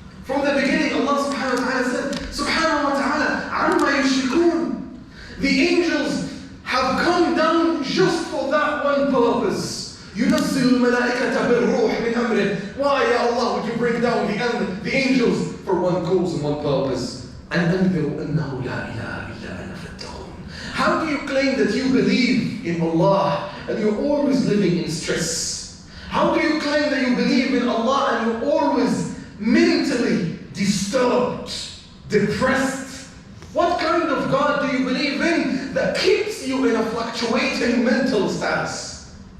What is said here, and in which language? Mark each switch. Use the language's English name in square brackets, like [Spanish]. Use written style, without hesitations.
[English] From the beginning, Allah subhanahu wa ta'ala said, subhanahu wa ta'ala, [Arabic] amma yushrikun. [English] The angels have come down just for that one purpose. [Arabic] يُنَزِّلُ الْمَلَائِكَةَ بِالرُّوحِ مِنْ أَمْرِهِ. [English] Why, Ya Allah, would you bring down the angels for one cause and one purpose? [Arabic] And أَنذِرُ أَنَّهُ لَا إِلَهَ إِلَّا أَنَا فَاتَّقُونِ. [English] How do you claim that you believe in Allah and you're always living in stress? How do you claim that you believe in Allah and you're always mentally disturbed, depressed? What kind of God do you believe in that keeps you in a fluctuating mental status?